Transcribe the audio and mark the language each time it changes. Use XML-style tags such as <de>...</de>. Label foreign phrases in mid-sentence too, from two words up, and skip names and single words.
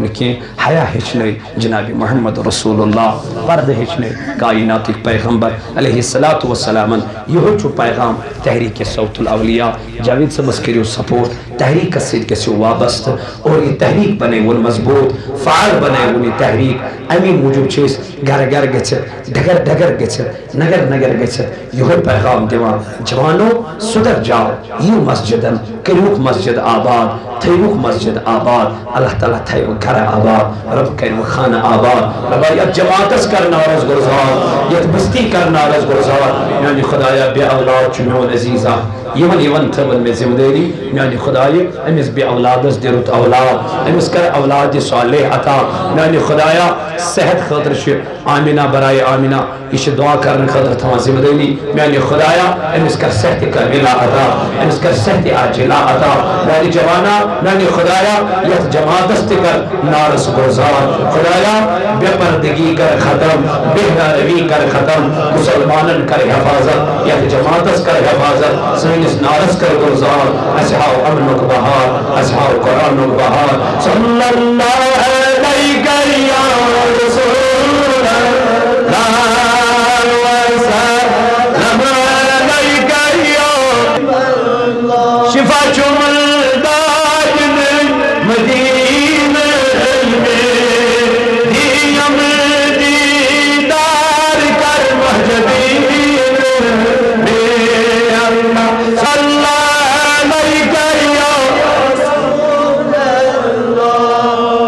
<ks>نہٕ کینٛہہ حیا ہیٚچھنٲے جناب محمد رسول اللہ پردٕ ہیٚچھنٲے کائناتٕکۍ پیغمبر علیہ الصلاۃ والسلامن یِہوے چھُ پیغام تحریک صوت الاولیاء جاوید صٲبس کٔرِو سپورٹ تحریکس سۭتۍ گٔژھِو وابستہٕ اور یہ تحریک بنٲیوُن مضبوط فعال بنٲیوُن یہ تحریک امی موجوب چھِ أسۍ گھر گھر گٔژھِتھ ڈگر ڈگر گٔژھِتھ نگر نگر گٔژھِتھ یِہوے پیغام دِوان جوانو</ks> <ur>سُدھر جاؤ</ur> <ks>یِیِو مسجدن کٔرِوُکھ مسجد آباد تھٲیوُکھ مسجد آباد اللہ تعالیٰ تھایو گھر آباد رب کٔرِو خانہ آباد ربا یتھ جماعتس کرناوس گُلزار یتھ بستی کرناوس گُلزار میانہِ خدایا بے اولاد چھُ میون عزیزا یمن تھٲوٕن مےٚ ذمہٕ دٲری میانہِ خدایہِ أمِس بے اولادس دِ رُت اولاد أمِس کر اولاد صالح عطا میانہِ خدایا صحت خٲطرٕ چھِ آمینہ برائے آمینہ یہ چھِ دعا کرنہٕ خٲطرٕ تھاوان ذمہٕ دٲری میانہِ خدایا أمِس کر صحت کاملہ عطا أمِس کر صحت عاجلہ عطا میانہِ جوانا میانہِ خدایا یتھ جماعتس تہِ کر نارس گُلزار خدایا بے پردگی کر ختم بے روی کر ختم مسلمانن کر حفاظت یتھ جماعتس کر حفاظت سٲنِس نارس کر گُلزار اَسہِ ہاو امنُک بہار اَسہِ ہاو قرآنُک بہار</ks> <ar>صلی اللہ علیہ یا رسول اللہ وسلم علیک یا شفا</ar> <ks>چملداد مدینہ میں دیم دیدار کر مہجبین میں</ks> <ar>اللہ صلی علیک یا رسول اللہ</ar>